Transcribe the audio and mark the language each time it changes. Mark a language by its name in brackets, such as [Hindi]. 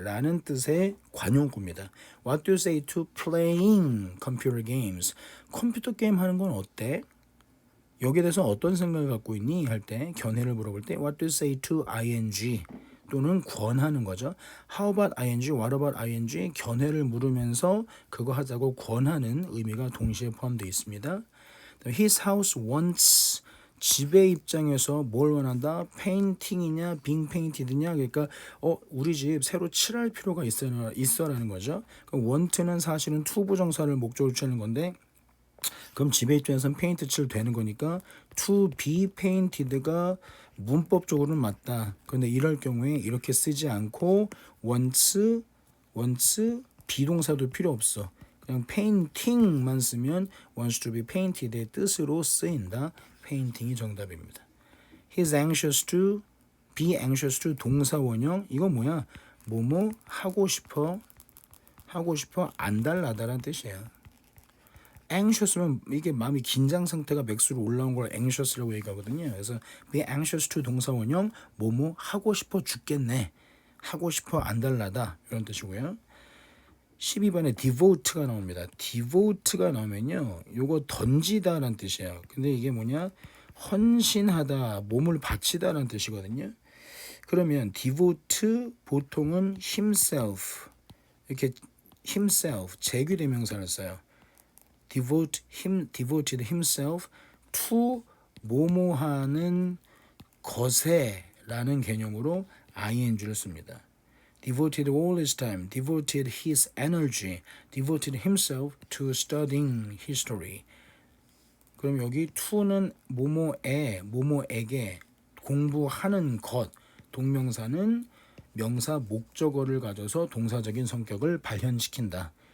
[Korean] 라는 뜻의 관용구입니다. [English] What do you say to playing computer games? [Korean] 컴퓨터 게임 하는 건 어때? 여기에 대해서 어떤 생각을 갖고 있니? 할 때 견해를 물어볼 때 [English] What do you say to ing? [Korean] 또는 권하는 거죠. [English] How about ing? What about ing? [Korean] 견해를 물으면서 그거 하자고 권하는 의미가 동시에 포함되어 있습니다. His house wants 집의 입장에서 뭘 원한다? 페인팅이냐, 빙 페인티드냐? 그러니까 우리 집 새로 칠할 필요가 있어라는 거죠. 그럼 want는 사실은 to 부정사를 목적으로 취하는 건데, 그럼 집의 입장에서는 페인트 칠 되는 거니까 to be painted가 문법적으로는 맞다. 그런데 이럴 경우에 이렇게 쓰지 않고 wants 비동사도 필요 없어. 그냥 painting만 쓰면 wants to be painted의 뜻으로 쓰인다. painting이 정답입니다. [English] He's anxious to, be anxious to [Korean] 동사 원형. 이거 뭐야? 뭐뭐 하고 싶어 안달나다라는 뜻이에요. anxious면 이게 마음이 긴장 상태가 맥수로 올라온 걸 anxious라고 얘기하거든요. 그래서 be anxious to 동사 원형 뭐뭐 하고 싶어 죽겠네. 하고 싶어 안달나다 이런 뜻이고요. 12번에 devote가 나옵니다. devote가 나오면요, 요거 던지다라는 뜻이에요. 근데 이게 뭐냐? 헌신하다, 몸을 바치다라는 뜻이거든요. 그러면 devote 보통은 himself 이렇게 himself 제귀대명사를 써요. devoted himself to 뭐뭐하는 것에라는 개념으로 ing를 씁니다. [English] devoted all his time, devoted his energy, devoted himself to studying history. [Korean] 그럼 여기 to는 뭐뭐에, 뭐뭐에게 공부하는 것, 동명사는 명사 목적어를 가져서 동사적인 성격을 발현시킨다.